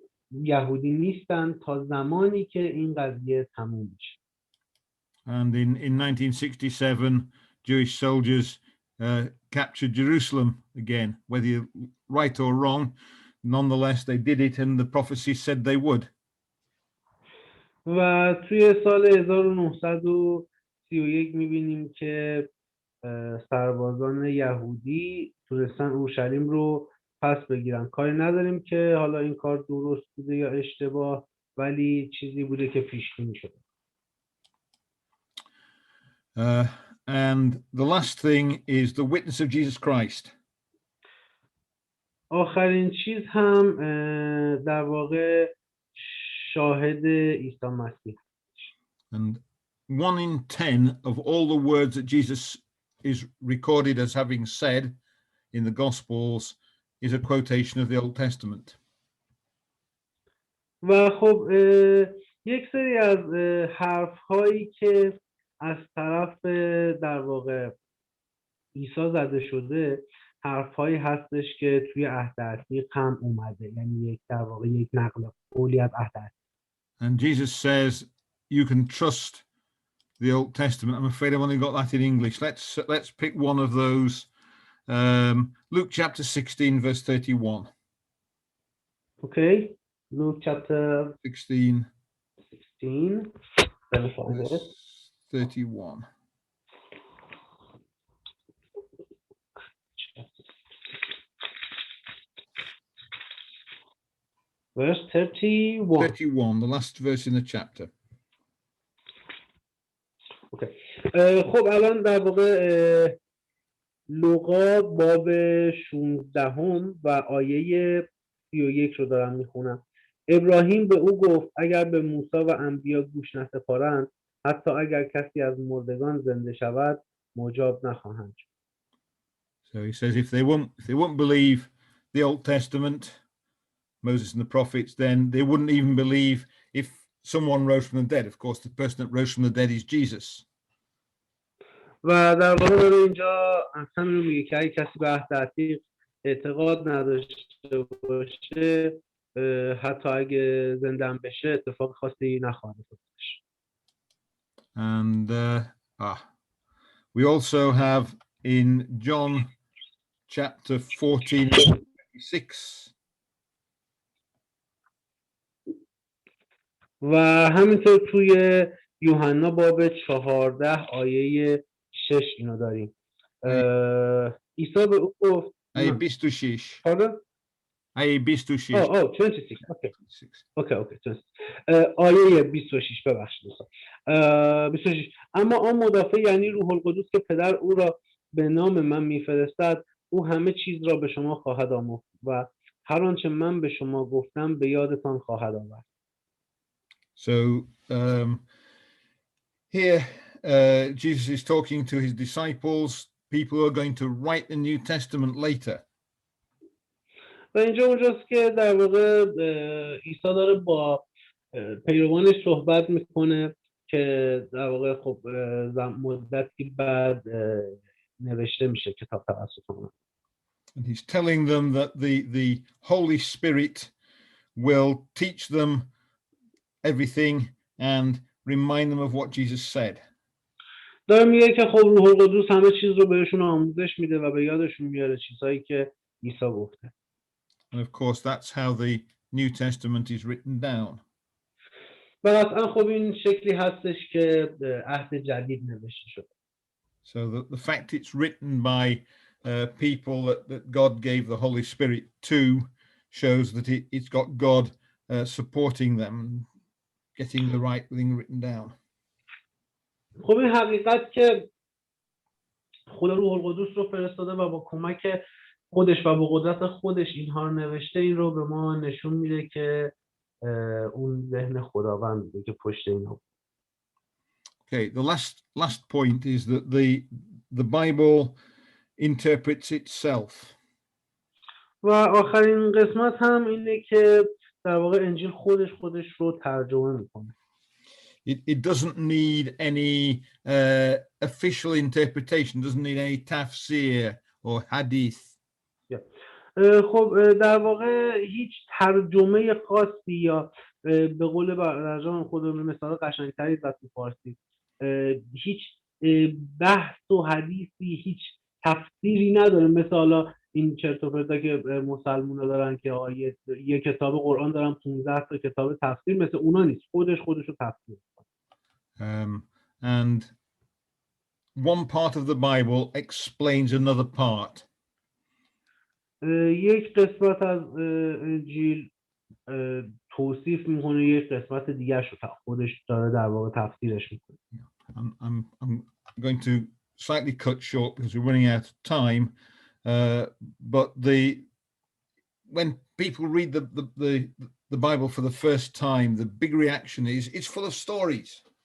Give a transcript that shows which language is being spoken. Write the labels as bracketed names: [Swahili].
[Persian] یهودی نیستن تا زمانی که این قضیه تموم میشه. [English] And in 1967, Jewish soldiers captured Jerusalem again. Whether you're right or wrong, nonetheless, they did it, and the prophecy said they would. [Persian] و توی سال 1931 میبینیم که سربازان یهودی تونستن اورشلیم رو پس بگیرن. کاری نداریم که حالا این کار درست بوده یا اشتباه، ولی چیزی بوده که پیش بینی شده. [English] And the last thing is the witness of Jesus Christ. [Persian] آخرین چیز هم در واقع شاهد عیسی مسیح. [English] And 1 in 10 of all the words that Jesus is recorded as having said in the Gospels is a quotation of the Old Testament. [Persian] و خب یک سری از حرف هایی که از طرف در واقع عیسی زده شده حرف هایی هستش که توی عهد عتیق هم اومده، یعنی یک در واقع یک نقل قولی از عهد عتیق. [English] And Jesus says you can trust the Old Testament. I'm afraid I've only got that in English. Let's pick one of those. Luke chapter 16 verse 31. Okay, Luke chapter 16 let me find it. verse 31. Verse 31. 31, the last verse in the chapter. Okay. [Persian] خب الان در واقع لوقا باب 16 و آیه 31 رو دارم میخونم. ابراهیم به او گفت اگر به موسی و انبیا گوش نسپارند، حتی اگر کسی از مردگان زنده شود مجاب نخواهند شد. [English] So he says if they won't believe the Old Testament, Moses and the prophets, then they wouldn't even believe if someone rose from the dead. Of course, the person that rose from the dead is Jesus. [Persian] و در واقع داره اینجا اصلا میگه که اگه کسی به عهد عتیق اعتقاد نداشته باشه، حتی اگه زنده هم بشه اتفاق خاصی نخواهد افتاد. [English] And we also have in John chapter 14 26. [Persian] و همینطور توی یوحنا باب 14 آیه 6 اینو داریم. عیسی به او گفت آیه 26. حالا آیه 26. 26. اوکی 26. آیه 26 ببخشید 26. اما آن مدافع یعنی روح القدس که پدر او را به نام من میفرستد، او همه چیز را به شما خواهد آموخت و هر آنچه من به شما گفتم به یادتان خواهد آورد. [English] So here Jesus is talking to his disciples, people who are going to write the New Testament later. [Persian] و اینجا اونجاست که در واقع عیسی داره با پیروانش صحبت میکنه که در واقع خب مدتی بعد نوشته میشه کتاب توسط اونها. [English] And he's telling them that the Holy Spirit will teach them everything and remind them of what Jesus said. [Persian] داره میگه که خب روح القدس همه چیز رو بهشون آموزش میده و به یادشون میاره چیزهایی که عیسی گفته. [English] And of course that's how the New Testament is written down. [Persian] و قطعا خب این شکلی هستش که عهد جدید نوشته شده. [English] So the fact it's written by people that God gave the Holy Spirit to shows that it's got God supporting them, getting the right thing written down. [Persian] خب این حقیقت که خدا روح القدس رو فرستاده و با کمک خودش و با قدرت خودش اینها رو نوشته، این رو به ما نشون میده که اون ذهن خداوند بوده که پشت اینها. [English] Okay, the last point is that the Bible interprets itself. [Persian] و آخرین قسمت هم اینه که در واقع انجیل خودش رو ترجمه میکنه. [English] It doesn't need any official interpretation, doesn't need any tafsir or hadith. [Persian] خب در واقع هیچ ترجمه خاصی یا به قول برادران خودمون مثال قشنگتری زد تو فارسی، هیچ بحث و حدیثی، هیچ تفسیری نداره. مثلا این چرت و پرتا که مسلمونا دارن که یه کتاب قرآن دارن 15 تا کتاب تفسیر، مثل اونا نیست. خودشو تفسیر. [English] And one part of the Bible explains another part. [Persian] یک قسمت از انجیل توصیف میکنه، یک قسمت دیگه شو خودش داره در واقع تفسیرش میکنه. [English] I'm going to slightly cut short because we're running out of time. But when people read the Bible for the first time, the big reaction is it's full of stories.